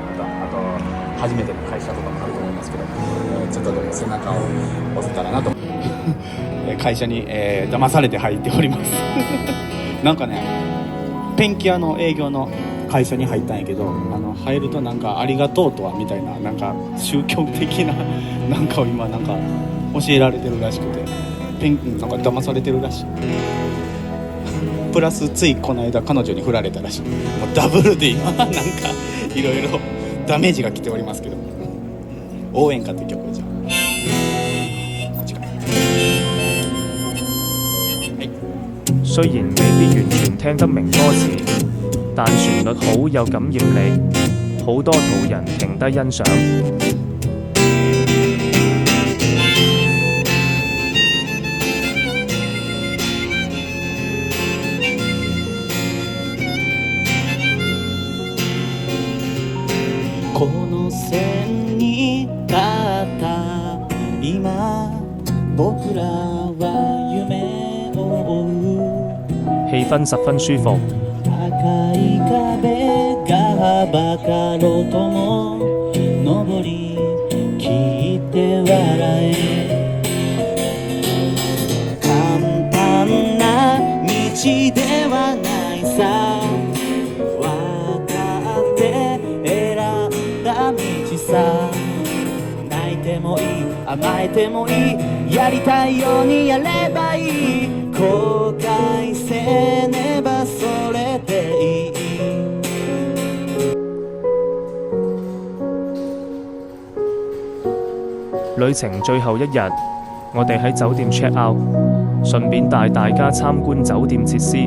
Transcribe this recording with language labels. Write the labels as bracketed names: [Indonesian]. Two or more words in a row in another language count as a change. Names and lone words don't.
[Japanese] あと初めての会社とかもあると思いますけど、ちょっとでも背中を押せたらなと会社に、騙されて入っておりますなんかね、ペンキ屋の営業の会社に入ったんやけど、入るとなんかありがとうとはみたいな、なんか宗教的ななんかを今なんか教えられてるらしくて、なんか騙されてるらしい。プラスついこの間彼女に振られたらしい。もうダブルで今なんかいろいろダメージが来ておりますけど、応援歌って曲をじゃあこちら。 [Cantonese] 雖然未必完全聽得明歌詞，但旋律好有感染力，好多途人停低欣賞。 [Japanese] この線に立った今、僕らは夢を追う。 [Cantonese] 氣氛十分舒服。 [Japanese] 赤い壁がばかろうとも登り切って笑え、簡単な道ではないさ、分かって選んだ道さ。泣いてもいい、甘えてもいい、やりたいようにやればいい、後悔せねばそれでいい。 [Cantonese] 旅程最後一日，我哋喺酒店 [English] check out， [Cantonese] 順便帶大家參觀酒店設施。